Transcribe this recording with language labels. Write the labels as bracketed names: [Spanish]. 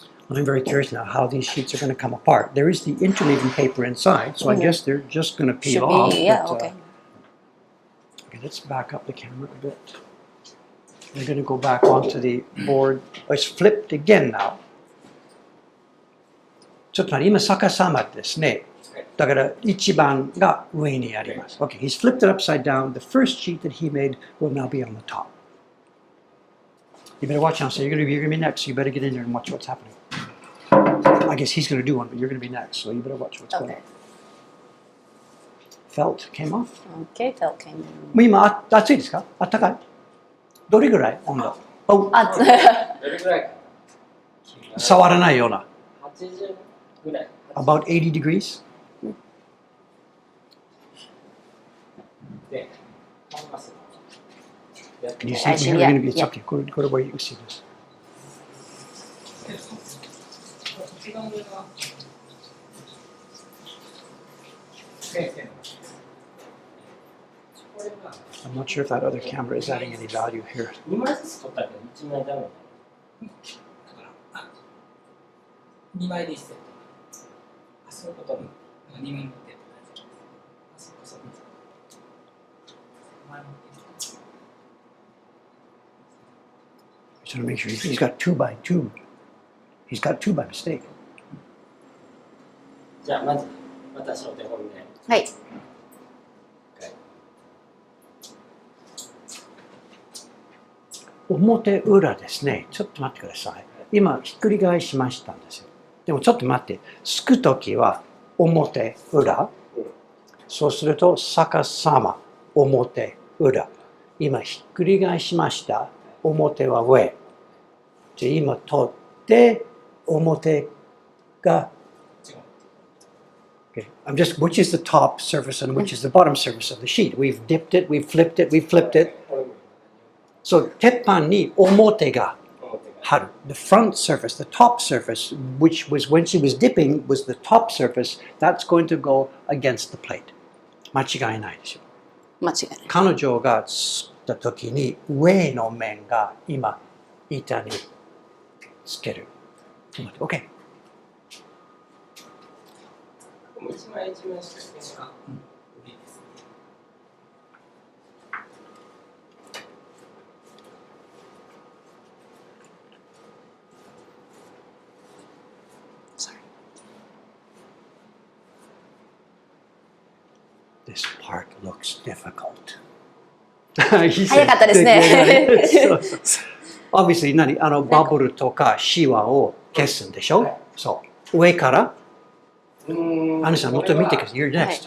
[English] I'm very curious now how these sheets are going to come apart. There is the interleaving paper inside, so I guess they're just going to peel off. Yeah, but, okay. let's back up the camera a bit. We're going to go back onto the board. Oh, it's flipped again now. [Japanese] ちょっと待って、今逆さまですね。だから1番が上にあります。 [English] Okay, he's flipped it upside down. The first sheet that he made will now be on the top. You better watch out. So you're gonna be next. So you better get in there and watch what's happening. I guess he's gonna do one, but you're gonna be next. So you better watch what's going on. Okay. Felt came off. Okay, felt came in. [Japanese] もう今暑いですか？暖かい？どれぐらい温度？Oh, あ、どれぐらいかな。触らないような。 80ぐらい。 [English] About 80 degrees. [Japanese] で、パンパス。 [English] Can you see? You're gonna be. It's okay. Go to where you can see this. [Japanese] 一番上が先生のこれが [English] I'm not sure if that other camera is adding any value here. [Japanese] 2枚ずつ撮ったけど1枚ダメだ。だから2枚で1セット。あ、そういうことね。 2枚持ってって大丈夫。あ、そっかそっか。前持って。 [English] Just want to make sure he's got 2 by 2. He's got 2 by mistake. [Japanese] じゃあまず私の手本で。はい。表裏ですね。ちょっと待ってください。今ひっくり返しましたんですよ。でもちょっと待って。すくときは表裏。そうすると逆さま表裏。今ひっくり返しました。表は上。じゃあ今取って表が Okay. [English] I'm just, which is the top surface and which is the bottom surface of the sheet. We've dipped it, we've flipped it, we've flipped it. [Japanese] So, 鉄板に表が貼る. [English] The front surface, the top surface, which was when she was dipping, was the top surface. That's going to go against the plate. [Japanese] 間違いないでしょ。間違いない。彼女が吸った時に上の面が今板につける。 OK。一枚一枚しかね。いいですね。 [English] Sorry. This part looks difficult. [Japanese] 早かったですね。 [English] Obviously [Japanese] 何バブルとかシワを消すんでしょ？そう。上からアニさんもっと見てください。 [English] You're next.